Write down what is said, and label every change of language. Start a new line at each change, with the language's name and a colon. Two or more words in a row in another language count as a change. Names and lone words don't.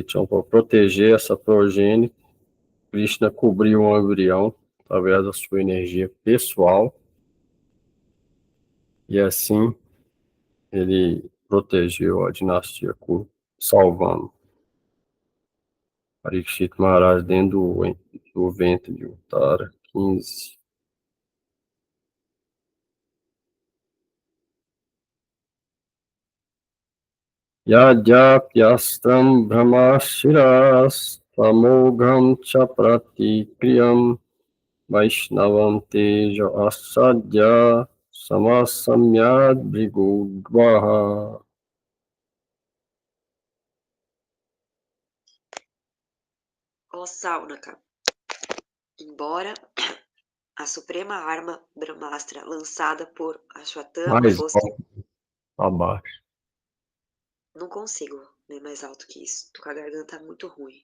Portuguese: Então, para proteger essa progenie, Krishna cobriu o embrião através da sua energia pessoal e assim ele protegeu a dinastia Kuru, salvando Parikshit Maharaj dentro do ventre de Uttara 15.
Sanskrit: यद्यप्यस्त्रं ब्रह्मशिरस्तमोघं च प्रतिक्रियम् वैष्णवं तेज आसाद्य समशाम्यद् भृगूद्वह.
Portuguese: Ó Saunaka, embora a suprema arma Brahmastra lançada por Ashwatthama Mais fosse... abaixo. Não consigo ler mais alto que isso, tô com a garganta muito ruim.